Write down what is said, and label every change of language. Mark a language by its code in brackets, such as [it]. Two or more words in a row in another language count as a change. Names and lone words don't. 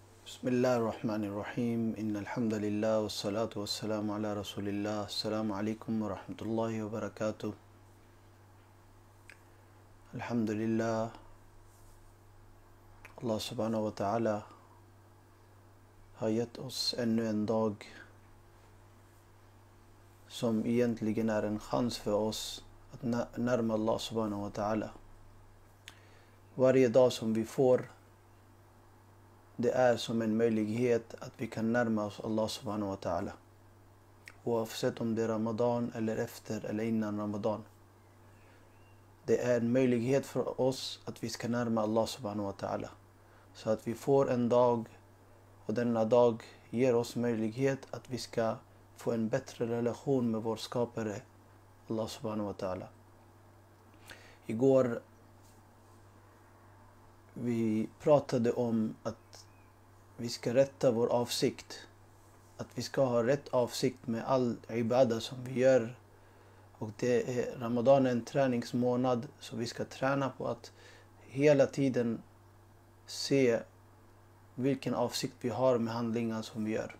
[ar] بسم الله الرحمن الرحيم. إن الحمد لله والصلاة والسلام على رسول الله. السلام عليكم ورحمة الله وبركاته. Alhamdulillah. الله سبحانه وتعالى [sv] har gett oss ännu en dag som egentligen är en chans för oss att närma [ar] الله سبحانه وتعالى. [sv] Varje dag som vi får, det är som en möjlighet att vi kan närma oss [ar] الله سبحانه وتعالى. [sv] Oavsett om det är Ramadan eller efter eller innan Ramadan. Det är en möjlighet för oss att vi ska närma [ar] الله سبحانه وتعالى. [sv] Så att vi får en dag, och denna dag ger oss möjlighet att vi ska få en bättre relation med vår skapare [ar] الله سبحانه وتعالى. [sv] Igår vi pratade om att vi ska rätta vår avsikt. Att vi ska ha rätt avsikt med all ibadah som vi gör. Och det är Ramadan en träningsmånad, så vi ska träna på att hela tiden se vilken avsikt vi har med handlingar som vi gör.